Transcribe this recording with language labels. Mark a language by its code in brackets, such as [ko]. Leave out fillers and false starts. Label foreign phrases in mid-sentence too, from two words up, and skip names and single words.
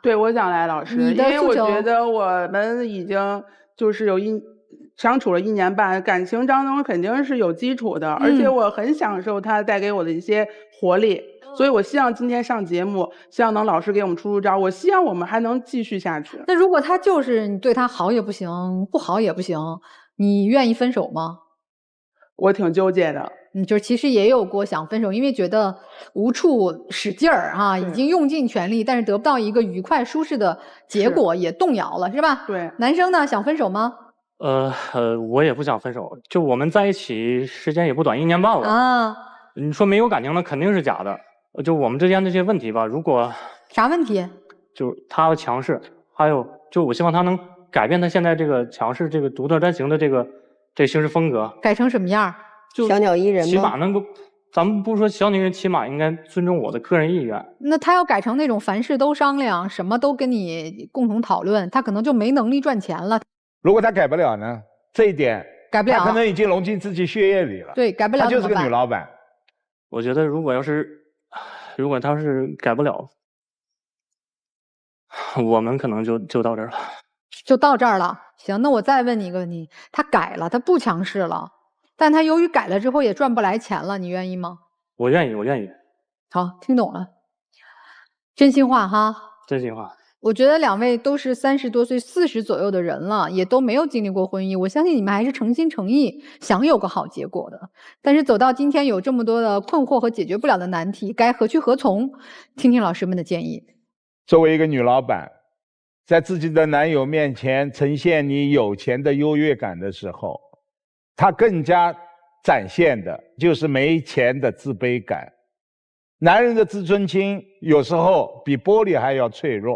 [zh] 對，我想來，老師，因為我覺得我們已經就是相處了1年半，感情當中肯定是有基礎的，而且我很享受他帶給我的一些活力，所以我希望今天上節目，希望能老師給我們出招，我希望我們還能繼續下去。那如果他就是你對他好也不行，不好也不行，你願意分手嗎？我挺糾結的。就是其實也有過想分手，因為覺得無處使勁兒啊，已經用盡全力，但是得不到一個愉快舒適的結果，也動搖了，是吧？對。男生呢，想分手嗎？我也不想分手，就我們在一起時間也不短，1年半了啊。你說沒有感情，那肯定是假的。就我們之間的这些問題吧，如果啥問題？就是他的強勢，還有就我希望他能改變他現在這個強勢、這個獨特專行的這行事風格，改成什麼樣？就小鳥依人嗎？起碼能夠，咱們不是說小女人，起碼應該尊重我的個人意願。那他要改成那種凡事都商量，什麼都跟你共同討論，他可能就沒能力賺錢了。如果他改不了呢？這一點改不了，他可能已經融進自己血液裡了。对，改不了他就是個女老板。我覺得如果他是改不了，我們可能就到這兒了。就到這兒了。行，那我再問你一個問題：他改了，他不強勢了，但他由於改了之後也賺不來錢了，你願意嗎？我願意，我願意。好，聽懂了，真心話哈。真心話。我覺得2位都是30多歲、40左右的人了，也都沒有經歷過婚姻，我相信你們還是誠心誠意想有個好結果的。但是走到今天，有這麼多的困惑和解決不了的難題，該何去何從？聽聽老師們的建議。作為一個女老板，在自己的男友面前呈現你有錢的優越感的時候，她更加展現的就是沒錢的自卑感。男人的自尊心有時候比玻璃還要脆弱。